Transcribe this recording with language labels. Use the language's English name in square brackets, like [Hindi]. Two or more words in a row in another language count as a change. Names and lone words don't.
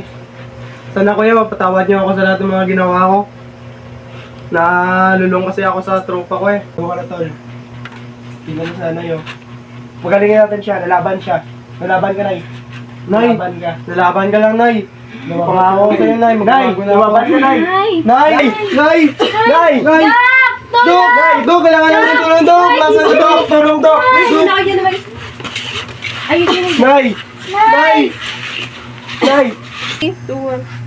[Filipino] Sana, Kuya, mapatawad niyo ako sa lahat ng mga ginawa ko. Nalulong kasi ako sa tropa ko eh. Huwag ka na, Tol. Tingnan mo sa Nanay, oh. Magalingin natin siya. Nalaban siya. Nalaban ka, Nay. Nay! Nalaban ka lang, Nay. Pangako ko sa'yo, Nay. Magbabago na ako. Lumaban ka, Nay. Nay! Nay! Nay! Nay! Nay! Dok! Nay! Dok! Kailangan namin tulong, Dok! Nasaan si Dok? Tulong, Dok! Dok! Nay! Nay! Nay! Tuwag.